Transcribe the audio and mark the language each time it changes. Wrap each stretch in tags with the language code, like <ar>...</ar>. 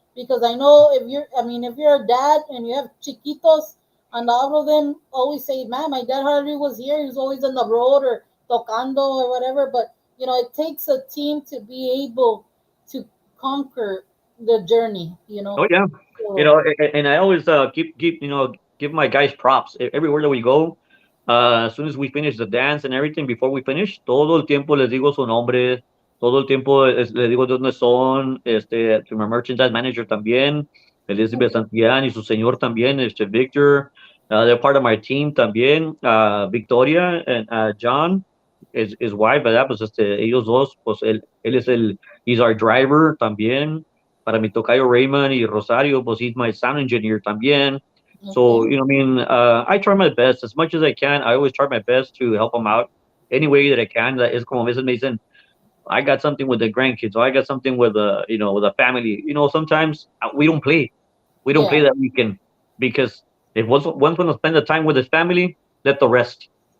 <en>Because I know if you're a dad and you have chiquitos, and all of them always say, "Man, my dad hardly was here. He was always on the road or tocando or whatever." But it takes a team to be able to conquer the journey. Oh yeah, So and I always keep give my guys props everywhere that we go. As soon as we finish the dance and everything, before we finish,</en> <es>todo el tiempo les digo su nombre, todo el tiempo les digo de dónde son,</es> <en>to my merchandise manager también, Elizabeth Santiago</en> <es>y su señor también,</es> <en>Victor, they're part of my team también, Victoria and John, his wife, ¿verdad?</en> <es>Pues ellos dos, pues él es</es> <en>he's our driver</en> <es>también. Para mi tocayo Raymond y Rosario, pues</es> <en>he's my sound engineer</en> <es>también.</es> <en>okay, So, I try my best as much as I can. I always try my best to help them out any way that I can. That is</en> <es>como a veces me dicen,</es> <en>I got something with the grandkids, or I got something with with a family. Sometimes we don't play. We don't play yeah, that weekend because if one's going to spend the time with his family, let the rest.</en>